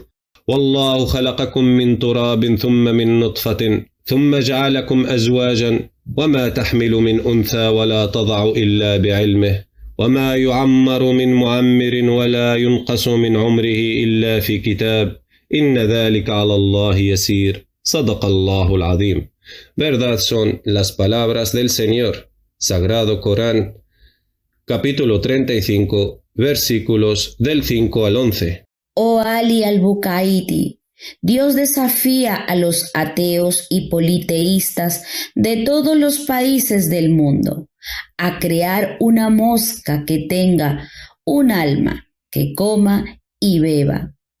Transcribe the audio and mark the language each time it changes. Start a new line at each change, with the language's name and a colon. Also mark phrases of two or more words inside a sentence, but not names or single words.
Arabic: والله خلقكم من تراب ثم من نطفة ثم جعلكم أزواجا وما تحمل من أنثى ولا تضع إلا بعلمه وما يعمر من معمر ولا ينقص من عمره إلا في كتاب إن ذلك على الله يسير. صدق الله العظيم.
Spanish: Verdad son las palabras del Señor. Sagrado Corán, capítulo 35, versículos del 5 al 11. Oh Ali al-Bukaiti, Dios desafía a los ateos y politeístas de todos los países del mundo a crear una mosca que tenga un alma, que coma y beba,